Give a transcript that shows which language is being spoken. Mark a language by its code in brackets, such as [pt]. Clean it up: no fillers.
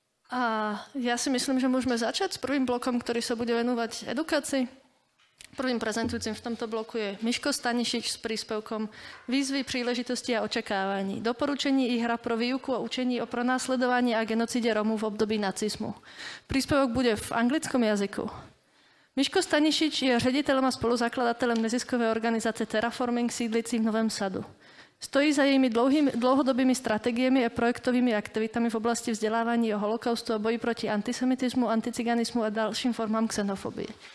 [sk] A ja si myslím, že môžeme začať s prvým blokom, ktorý sa bude venovať edukácii. Prvým prezentujúcim v tomto bloku je Miško Stanišič s príspevkom Výzvy, príležitosti a očakávaní. [cs] Doporučení i hra pro výuku a učení o pronásledovaní a genocíde Romů v období nacizmu. [sk] Príspevok bude v anglickom jazyku. [cs] Miško Stanišič je ředitelem a spoluzakladatelem neziskové organizace Terraforming sídlicí v Novém Sadu. Stojí za jejími dlouhodobými strategiemi a projektovými aktivitami v oblasti vzdelávání o holokaustu a boji proti antisemitismu, anticiganismu a dalším formám xenofobie.